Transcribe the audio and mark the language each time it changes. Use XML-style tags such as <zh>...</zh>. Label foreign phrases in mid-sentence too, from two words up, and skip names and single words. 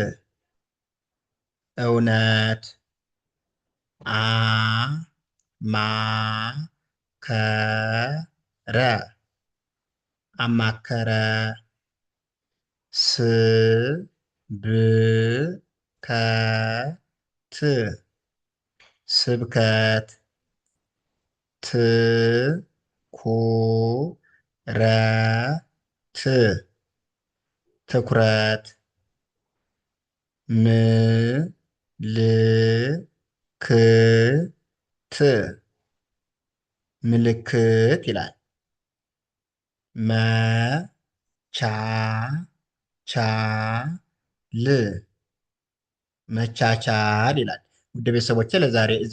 <am>እውነት። አ ማ ከ ረ አማከረ። ስ ብ ከ ት ስብከት። ት ኩ ረ ት ትኩረት። ም ልክ ት ምልክት ይላል። መ ቻ ቻ ል መቻቻል ይላል። ውድ ቤተሰቦቼ ለዛሬ እዚህ</am>